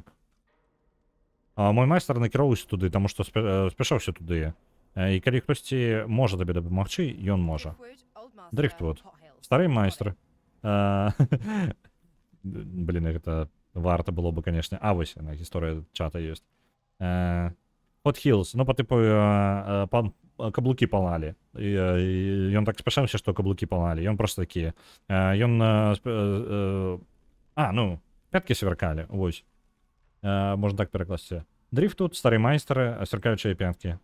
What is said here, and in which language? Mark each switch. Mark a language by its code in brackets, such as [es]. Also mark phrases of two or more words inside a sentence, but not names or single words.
[be] Мой майстар накіроўваўся туды, таму што спяшаўся туды. І калі хтосьці можа табе дапамагчы, ён можа. Дрифтвуд. Стары майстар. Блін, гэта варта было бы, канешне. А вось, гісторыя чата ёсць. [en] Hot Heels, [ru] ну, по типу, [be] каблукі палалі. І ён так спяшаўся, што каблукі палалі. Ён просто такія. Ён... ну, пяткі сверкалі, вось. Можна так перакласці. Дрифт тут, стары майстар, сверкаючыя пяткі.